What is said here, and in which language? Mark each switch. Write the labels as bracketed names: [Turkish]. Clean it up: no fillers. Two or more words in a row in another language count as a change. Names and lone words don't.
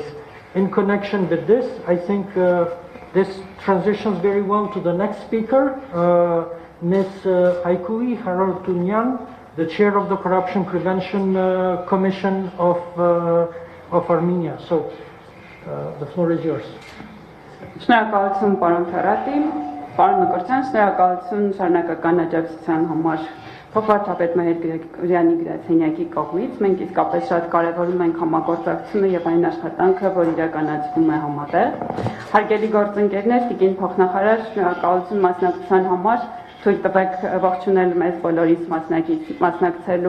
[English] In connection with this, I think this transitions very well to the next speaker, Ms. Aykuli Harartunyan, the chair of the Corruption Prevention Commission of Armenia. So the floor is yours. [Armenian] Շնորհակալություն պարոն Ֆերատի, պարոն Մկրտչյան, շնորհակալություն շարունակական աջակցության համար փոխվարչապետ Մհեր Գրյանի գրասենյակի կողմից։ Մենք իսկապես շատ կարևորում ենք համագործակցությունը եւ այն աշխատանքը, որ իրականացվում է համատեղ։ Հարգելի գործընկերներ, տիկին փոխնախարար, շնորհակալություն մասնակցության համար։ Թույլ տվեք ողջունել մեզ բոլորիս մասնակցելու